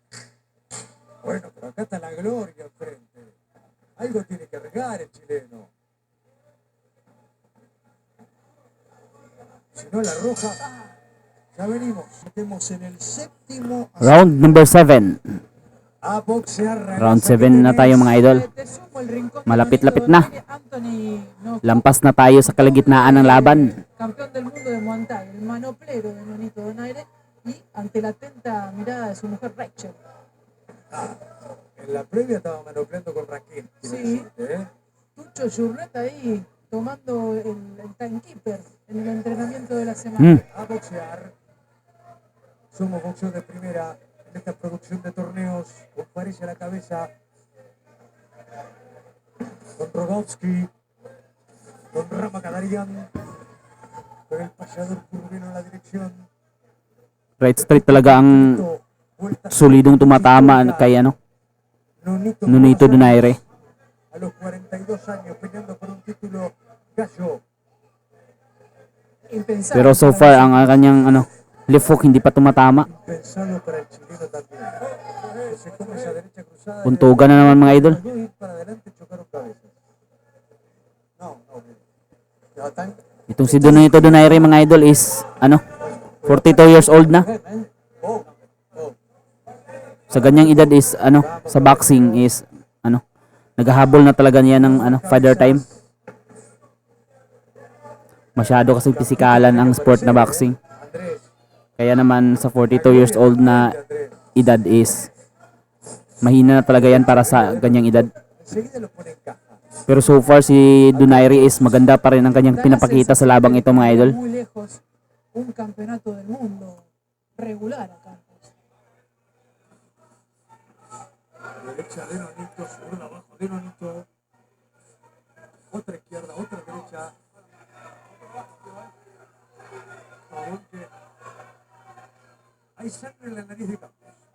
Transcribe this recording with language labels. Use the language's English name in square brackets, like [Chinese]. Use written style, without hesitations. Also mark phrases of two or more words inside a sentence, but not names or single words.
[Spanish] Bueno, pero acá está la gloria enfrente. Algo tiene que regar el chileno. Si no, la roja. Ya venimos. Estemos en el séptimo. [English] Round number 7. [Spanish] A boxear. [Filipino] Round [Spanish] ragazza, [Filipino] 7 na [Spanish] que [Filipino] tayo [Spanish] tenés. [Filipino] mga idol. [Spanish] Te sumo el rincón de [Filipino] Malapit-lapit [Spanish] Nonito [Filipino] na. [Spanish] Donaire, Anthony no, [Filipino] Lampas na tayo sa kalagitnaan ng laban. [Spanish] campeón del mundo de Muay Thai, el manoplero de Nonito Donaire, y ante la atenta mirada de su mujer Rachel. En la previa estaba manopleando con Raquel. quiero Sí. decirte, ¿eh? Tucho Journet ahí tomando el timekeeper en el entrenamiento de la semana. Mm. A boxear. Somos boxeo de primera en esta producción de torneos. Con París a la cabeza. Con Rogovsky. Con Rama Kadarian. Con el payador Curvino en la dirección. [English] Right straight [Filipino] talaga ang [Spanish] Vuelta [Filipino] solidong tumatama kay Nonito Donaire. [Spanish] A los 42 años peleando por un título gallo. Impensable [Filipino] Pero so [Spanish] para [Filipino] far [Spanish] nosotros. [Filipino] ang kanyang left hook hindi pa tumatama. [Spanish] Impensado para el chileno también. Que se come esa derecha cruzada. [Filipino] Puntugan na naman mga idol. [Spanish] Los dos ir para adelante chocaron cabezas. No, ya están. [Filipino] Itong si Donito Donaire mga idol is ano 42 [English] years old [Filipino] na. Oh, oh. Sa ganyang edad is ano sa boxing is ano naghahabol na talaga niya ng ano [English] father time. [Filipino] Masyado kasi pisikalan ang sport na boxing. [Spanish] Andrés, [Filipino] Kaya naman sa 42 [English] years old [Filipino] na edad is mahina na talaga yan para sa ganyang edad. [Spanish] enseguida lo pone en caja. [Filipino] Pero [English] so far [Filipino] si Donaire is maganda pa rin ang kanyang pinapakita sa labang ito mga idol. [Spanish] Muy lejos un campeonato del mundo regular a Campos. Derecha de Nonito, zurda abajo de Nonito. Otra izquierda, otra derecha. Aunque hay sangre en la nariz de Campos.